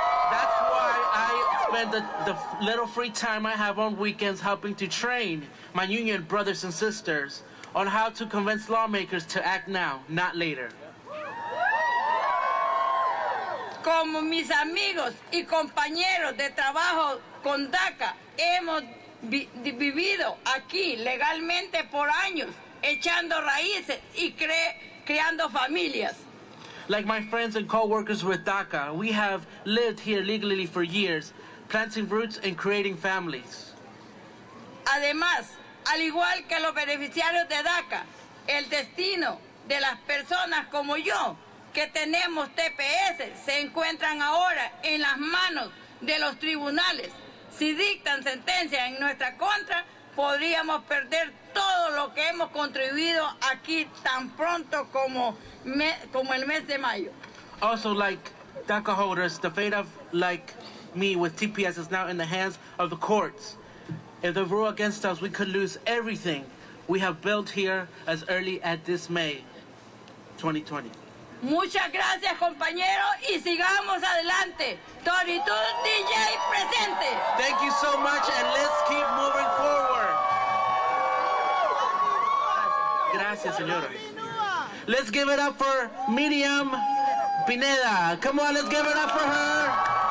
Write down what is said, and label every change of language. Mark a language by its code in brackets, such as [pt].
[en] That's why I spend the little free time I have on weekends helping to train my union brothers and sisters on how to convince lawmakers to act now, not later. [es] Como mis amigos y compañeros de trabajo con DACA, hemos vivido aquí legalmente por años echando raíces y creando familias. [en] Like my friends and co-workers with DACA, we have lived here legally for years, planting roots and creating families. [es] Además, al igual que los beneficiarios de DACA, el destino de las personas como yo, que tenemos TPS, se encuentran ahora en las manos de los tribunales. Si dictan sentencia en nuestra contra, podríamos perder todo lo que hemos contribuido aquí tan pronto como el mes de mayo. [en] Also, like DACA holders, the fate of like me with TPS is now in the hands of the courts. If they rule against us, we could lose everything we have built here as early as this May 2020. [es] Muchas gracias, compañeros, y sigamos adelante. Toritud DJ presente. [en] Thank you so much, and let's keep moving forward. [es] Gracias, señora. [en] Let's give it up for Miriam Pineda. Come on, let's give it up for her.